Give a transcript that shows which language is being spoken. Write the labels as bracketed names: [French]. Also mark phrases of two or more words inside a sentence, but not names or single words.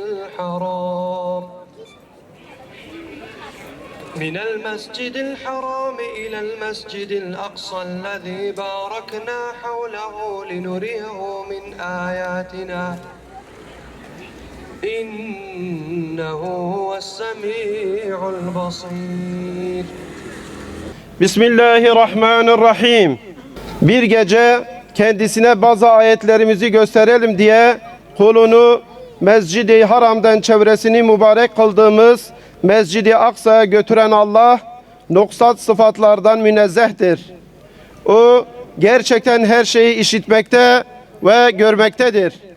[Arabic] الحرام إلى المسجد الأقصى الذي باركنا حوله لنريه من آياتنا إنه هو السميع البصير. [Turkish] Bismillahirrahmanirrahim. Bir gece kendisine bazı ayetlerimizi gösterelim diye kulunu Mescid-i Haram'dan çevresini mübarek kıldığımız Mescid-i Aksa'ya götüren Allah noksan sıfatlardan münezzehtir. O gerçekten her şeyi işitmekte ve görmektedir.